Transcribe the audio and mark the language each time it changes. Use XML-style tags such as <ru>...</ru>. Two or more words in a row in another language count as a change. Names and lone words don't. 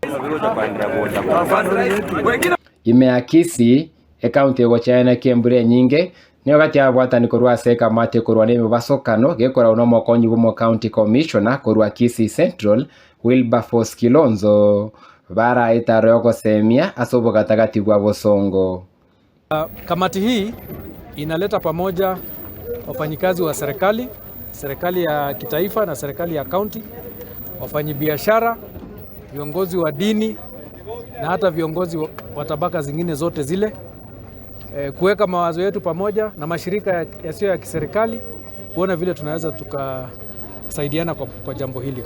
<guz>ime Kisii county go chana kembure nyingi niyo gati abwatani korwa seka mate korwa neme basokano gekora uno mokonyi bw'omu</guz> <en>county commissioner</en> <guz>korwa Kisii Central Wilberforce Kilonzo bara itaro gosemia asobo gatagati bwa bosongo.</guz> <sw>Kamati hii inaleta pamoja wafanyikazi wa serikali ya kitaifa na serikali ya county, wafanyabiashara, viongozi wa dini na hata viongozi wa tabaka zingine zote zile, kuweka mawazo yetu pamoja na mashirika yasiyo ya kiserikali kuona vile tunaweza tukasaidiana kwa jambo hili.</sw>